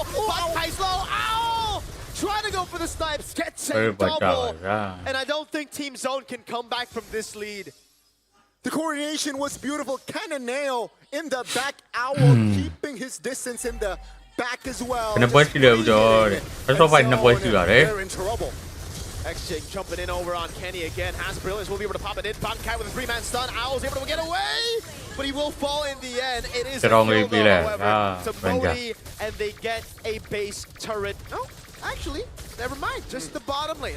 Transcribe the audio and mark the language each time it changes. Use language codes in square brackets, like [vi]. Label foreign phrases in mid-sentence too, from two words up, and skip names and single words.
[en] Bankai slow. Owl trying to go for the snipes, gets a double. And I don't think Team Zone can come back from this lead. The coordination was beautiful. Cananeo in the back, Owl keeping his distance in the back as well. [my] ဘယ်နှပွဲရှိလဲဦးတော့တဲ့ [en] First of all [my] 2ပွဲရှိပါတယ် [en] They're in trouble. Exchange jumping in over on Kenny again. Has Brilliance will be able to pop it in. Bankai with a 3-man stun. Owl's able to get away, but he will fall in the end. It is a kill though, however, to Modi, and they get a base turret. No, actually, never mind. Just the bottom lane.